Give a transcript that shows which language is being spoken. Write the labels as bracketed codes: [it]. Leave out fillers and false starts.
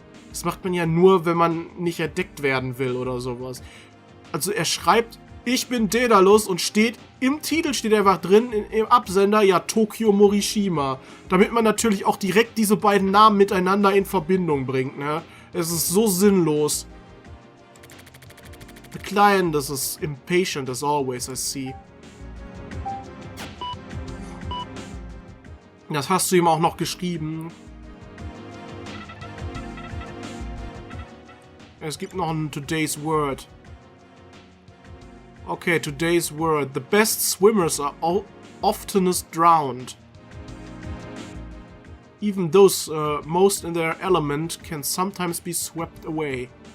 [de] Das macht man ja nur, wenn man nicht entdeckt werden will oder sowas. Also er schreibt, ich bin Daedalus und steht, im Titel steht einfach drin, im Absender, ja, Tokyo Morishima. Damit man natürlich auch direkt diese beiden Namen miteinander in Verbindung bringt, ne? Es ist so sinnlos. [en] The client is as impatient as always, I see. [de] Das hast du ihm auch noch geschrieben. Es gibt noch ein Today's Word. [en] Okay, today's word. The best swimmers are oftenest drowned. Even those most in their element can sometimes be swept away.